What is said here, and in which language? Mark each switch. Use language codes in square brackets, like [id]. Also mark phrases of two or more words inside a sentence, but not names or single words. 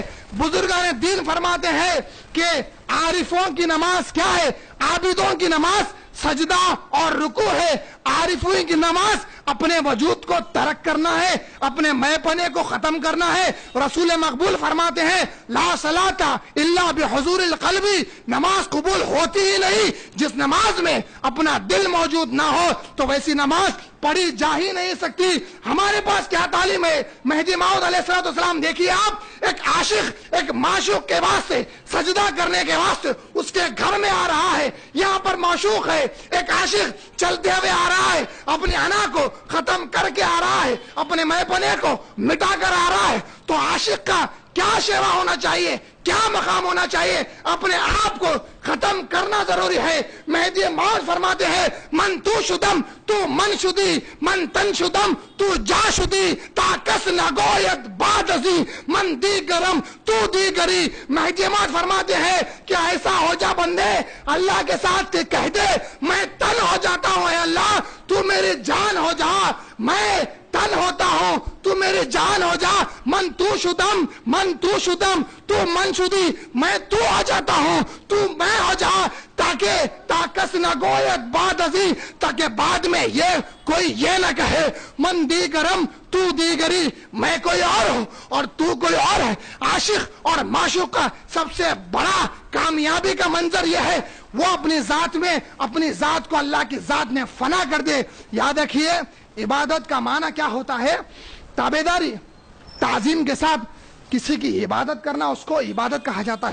[ur] بزرگان دین فرماتے ہیں کہ عارفوں کی نماز کیا ہے؟ عابدوں کی نماز سجدہ اور رکوع ہے. عارفوں کی نماز اپنے وجود کو ترک کرنا ہے، اپنے میں پنے کو ختم کرنا ہے. رسول مقبول فرماتے ہیں [ar] لا صلاۃ الا بحضور القلب، [ur] نماز قبول ہوتی ہی نہیں جس نماز میں اپنا دل موجود نہ ہو، تو ویسی نماز پڑھی جا ہی نہیں سکتی. ہمارے پاس کیا تعلیم ہے؟ مہدی موعود علیہ السلام دیکھیے آپ، ایک عاشق ایک معشوق کے واسطے سجدہ کرنے کے واسطے اس کے گھر میں آ رہا ہے. یہاں پر معشوق ہے، ایک عاشق چلتے ہوئے آ رہا ہے، اپنی انا کو ختم کر کے آ رہا ہے، اپنے میں پنے کو مٹا کر آ رہا ہے. تو عاشق کا کیا شیوا ہونا چاہیے، کیا مقام ہونا چاہیے؟ اپنے آپ کو ختم کرنا ضروری ہے. مہدی موعود فرماتے ہیں [fa] من تو شدم تو من شدی، من تن شدم تو جا شدی، تا کس نگوید بعد ازی من دیگرم تو دیگری. [ur] مہدی موعود فرماتے ہیں کہ ایسا ہو جا بندے اللہ کے ساتھ کہ کہہ دے میں تن ہو جاتا ہوں، اے اللہ تو میری جان ہو جا، میں تن ہوتا ہوں تو میری جان ہو جا. [fa] من تو شدم من تو شدم تو من شدی، [ur] میں تو ہو جاتا ہوں تو میں ہو جا، تاکہ [fa] تاکس نہ گوید بعد ازی، [ur] تاکہ بعد میں یہ کوئی یہ نہ کہے [fa] من دیگرم تو دیگری، [ur] میں کوئی اور ہوں اور تو کوئی اور ہے. عاشق اور معشوق کا سب سے بڑا کامیابی کا منظر یہ ہے وہ اپنی ذات میں اپنی ذات کو اللہ کی ذات میں فنا کر دے. یاد رکھیے عبادت کا معنی کیا ہوتا ہے؟ تابعداری، تعظیم کے ساتھ کسی کی عبادت کرنا اس کو عبادت کہا جاتا ہے.